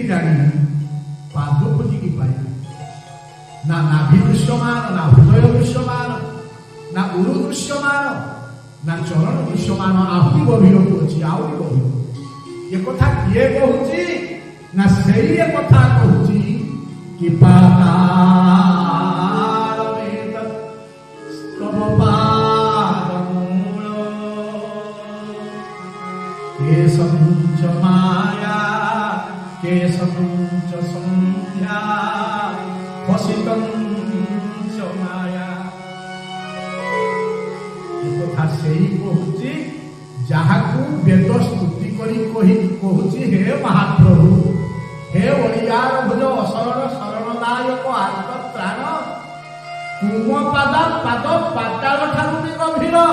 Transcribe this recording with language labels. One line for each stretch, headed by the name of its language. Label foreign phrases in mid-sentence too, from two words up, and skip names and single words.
Odia: ଜାଣିନି ପାଦ ଖୋଜିକି ପାଇଲି ନା ନାଭି ଦୃଶ୍ୟମାନ ନା ହୃଦୟ ଦୃଶ୍ୟମାନ ନା ଉରୁ ଦୃଶ୍ୟମାନ ନା ଚରଣ ଦୃଶ୍ୟମାନ ଆହୁରି ଗଭୀରକୁ ଅଛି ଆହୁରି ଗଭୀର ଏ କଥା କିଏ କହୁଛି ନା ସେଇ କଥା କହୁଛି କି
Sanskrit: केशमुच माया केशमुच संध्या फसितं च माया
Odia: କଥା ସେଇ କହୁଛି ଯାହାକୁ ବେଦ ସ୍ତୁତି କରି କହୁଛି ହେ ମହାପ୍ରଭୁ ହେ ଓଡ଼ିଆର ଭୁଜ ଅସରଣ ଶରଣଦାୟକ ଆତ୍ମତ୍ରାଣ ତୁମ ପାଦ ପାତାଳ ଠାରୁ ବି ଗଭୀର